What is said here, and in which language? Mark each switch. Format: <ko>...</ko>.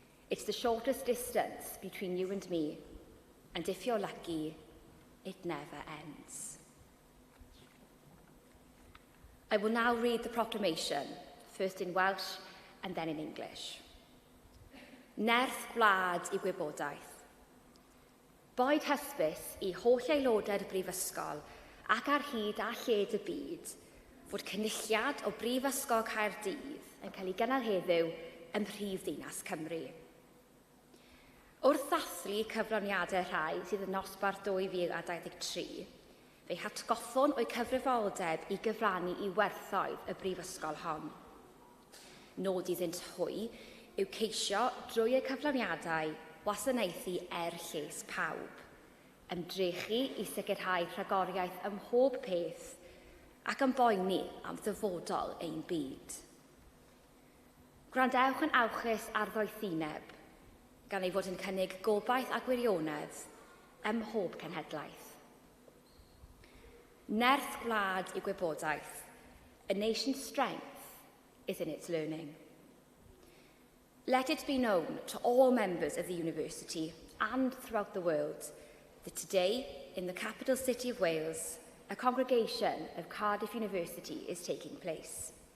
<en>It's the shortest distance between you and me, and if you're lucky, it never ends. I will now read the proclamation, first in Welsh and then in English.</en> <cy>Nerth gwlad I gwybodaeth. Boed hysbys I holl aelodau'r Brifysgol ac ar hyd a lled y byd fod cynhyrchiad o Brifysgol Caerdydd yn cael ei gynnal heddiw ym Mhrifddinas Cymru. Wrth ddathlu cyflawniadau rhai sydd yn nosbarth 2023, fe'i hatgoffon o'i cyfrifoldeb i gyfrannu i werthoedd y brifysgol hon. Nod iddynt hwy yw ceisio drwy y cyflawniadau wasanaethu lles pawb, ymdrechu i sicrhau rhagoriaeth ym mhob peth ac yn boeni am ddyfodol ein byd. Gwrandewch yn awchus ar ddoethineb, gan ei fod yn cynnig gobaith a gwirionedd ym mhob cenhedlaeth. Nerth gwlad I gwybodaeth,</cy> <en>a nation's strength is in its learning. Let it be known to all members of the university and throughout the world that today, in the capital city of Wales, a congregation of Cardiff University is taking place.</en>